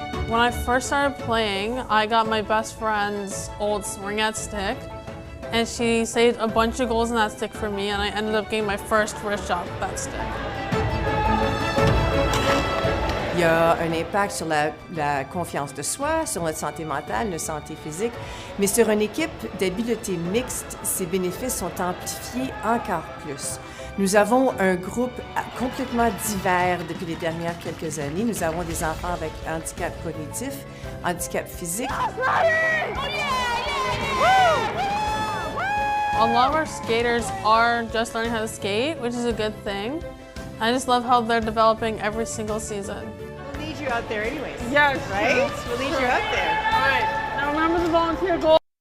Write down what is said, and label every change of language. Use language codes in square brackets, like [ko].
[en] When I first started playing, I got my best friend's old ringette stick, and she saved a bunch of goals in that stick for me, and I ended up getting my first wrist shot with that stick. [fr] Il y a un impact sur la confiance de soi, sur notre santé mentale, notre santé physique. Mais sur une équipe d'habileté mixte, ces bénéfices sont amplifiés encore plus. Nous avons un groupe complètement divers depuis les dernières quelques années. Nous avons des enfants avec handicap cognitif, handicap physique. [en] A lot of our skaters are just learning how to skate, which is a good thing. I just love how they're developing every single season. We'll need you out there anyways. Yes. Right? We'll need you out there. All right. Now remember the volunteer goal.